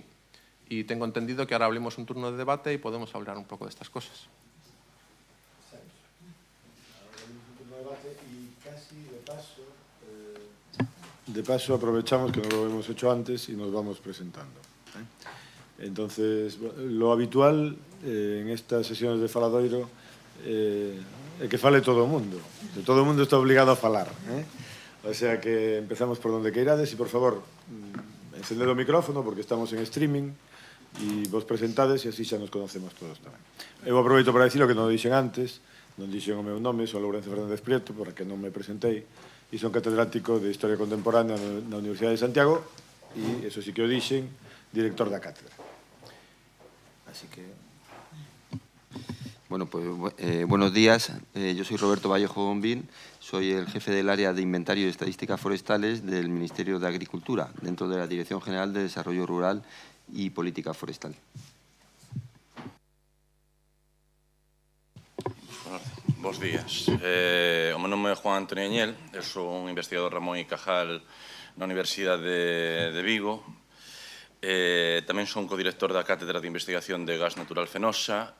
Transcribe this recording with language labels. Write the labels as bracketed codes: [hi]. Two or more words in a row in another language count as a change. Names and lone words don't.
[es] Y tengo entendido que ahora abrimos un turno de debate y podemos hablar un poco de estas cosas. De paso aprovechamos que no lo hemos hecho antes y nos vamos presentando. Entonces, lo habitual en estas sesiones de faladoiro [gl] é que fale todo o mundo. Todo o mundo está obligado a falar. [es] O sea que empezamos por donde [gl] queirades e, por favor, encended o micrófono porque estamos en streaming e vos presentades e así xa nos conocemos todos tamén. Eu aproveito para dicir o que non dixen antes, non dixen o meu nome, son Lourenço Fernández Prieto, por que non me presentei, e son catedrático de Historia Contemporánea na Universidade de Santiago e, eso sí que o dixen, director da cátedra. Así que... [es] Bueno, pues buenos días. Yo soy Roberto Vallejo Bombín, soy el jefe del área de inventario y estadísticas forestales del Ministerio de Agricultura, dentro de la Dirección General de Desarrollo Rural y Política Forestal. [gl] Bos días. O meu nome é Juan Antonio Añel, eu sou un investigador Ramón y Cajal na Universidade de Vigo. Tamén son codirector da Cátedra de Investigación de Gas Natural Fenosa.